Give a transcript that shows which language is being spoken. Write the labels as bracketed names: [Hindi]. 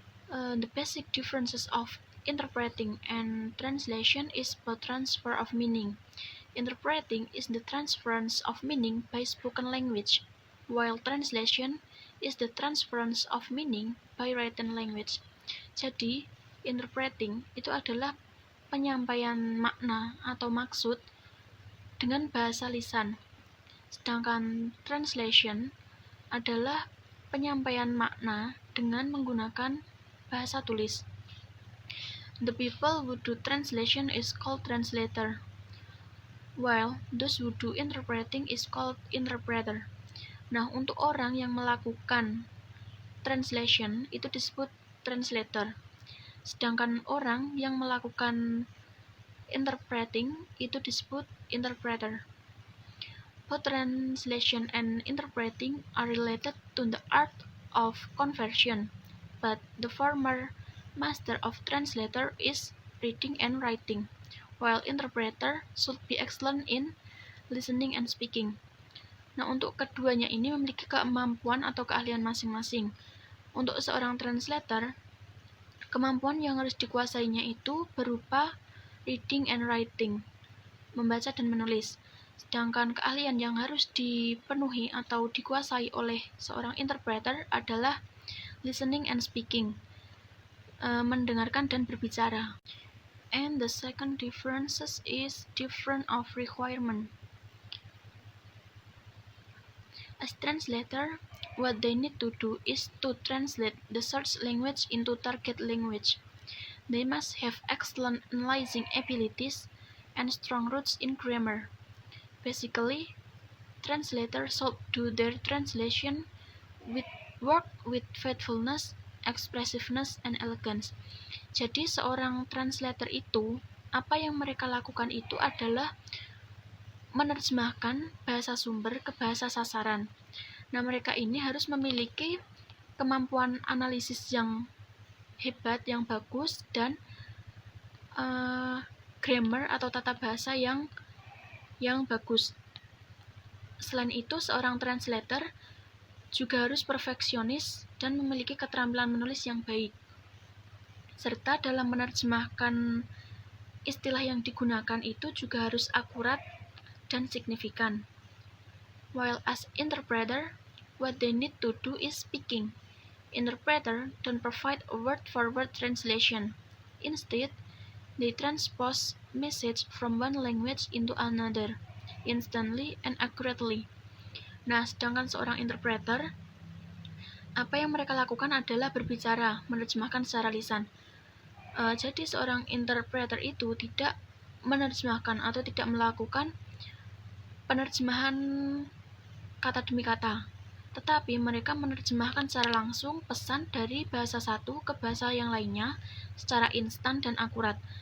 [English] The basic differences of interpreting and translation is about transfer of meaning. Interpreting is the transference of meaning by spoken language, while translation is the transference of meaning by written language. [Indonesian] Jadi, interpreting itu adalah penyampaian makna atau maksud dengan bahasa lisan. Sedangkan translation adalah penyampaian makna dengan menggunakan bahasa tulis. [English] The people who do translation is called translator, while those who do interpreting is called interpreter. [Indonesian] Nah, untuk orang yang melakukan translation itu disebut translator. Sedangkan orang yang melakukan interpreting itu disebut interpreter. [English] Both translation and interpreting are related to the art of conversion, but the former master of translator is reading and writing, while interpreter should be excellent in listening and speaking. [Indonesian] Nah, untuk keduanya ini memiliki kemampuan atau keahlian masing-masing. Untuk seorang translator, kemampuan yang harus dikuasainya itu berupa [English] reading and writing, [Indonesian] membaca dan menulis. Sedangkan keahlian yang harus dipenuhi atau dikuasai oleh seorang interpreter adalah [English] listening and speaking, [Indonesian] mendengarkan dan berbicara. [English] And the second differences is different of requirement. As translator, what they need to do is to translate the search language into target language. They must have excellent analyzing abilities and strong roots in grammar. Basically, translators should do their translation work with faithfulness, expressiveness, and elegance. [Indonesian] Jadi seorang translator itu, apa yang mereka lakukan itu adalah menerjemahkan bahasa sumber ke bahasa sasaran. Nah, mereka ini harus memiliki kemampuan analisis yang hebat, yang bagus, dan grammar atau tata bahasa yang bagus. Selain itu, seorang translator juga harus perfeksionis dan memiliki keterampilan menulis yang baik, serta dalam menerjemahkan istilah yang digunakan itu juga harus akurat dan signifikan. [English] While as interpreter, what they need to do is speaking. Interpreter don't provide a word-for-word translation. Instead, they transpose message from one language into another, instantly and accurately. [Indonesian] Nah, sedangkan seorang interpreter, apa yang mereka lakukan adalah berbicara, menerjemahkan secara lisan. Jadi seorang interpreter itu tidak menerjemahkan atau tidak melakukan penerjemahan kata demi kata, tetapi mereka menerjemahkan secara langsung pesan dari bahasa satu ke bahasa yang lainnya secara instan dan akurat.